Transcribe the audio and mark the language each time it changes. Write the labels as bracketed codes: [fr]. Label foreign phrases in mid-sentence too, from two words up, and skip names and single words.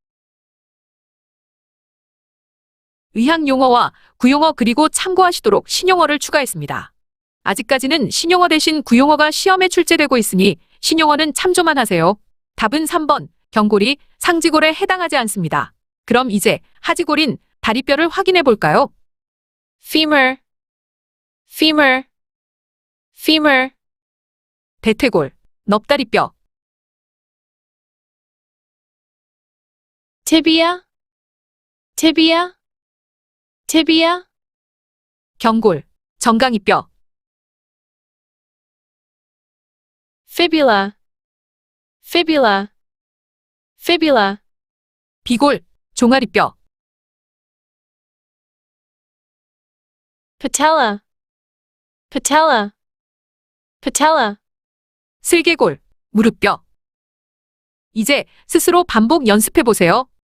[ko] 의학 용어와 구용어 그리고 참고하시도록 신용어를 추가했습니다. 아직까지는 신용어 대신 구용어가 시험에 출제되고 있으니 신용어는 참조만 하세요. 답은 3번, 경골이 상지골에 해당하지 않습니다. 그럼 이제 하지골인 다리뼈를 확인해 볼까요? [en] femur, femur, femur. [ko] 대퇴골, 넙다리뼈. [en] tibia, tibia, tibia. [ko] 경골, 정강이뼈. [en] fibula, fibula, fibula. [ko] 비골, 종아리뼈. [en] patella, patella, patella. [ko] 슬개골, 무릎뼈. 이제 스스로 반복 연습해 보세요.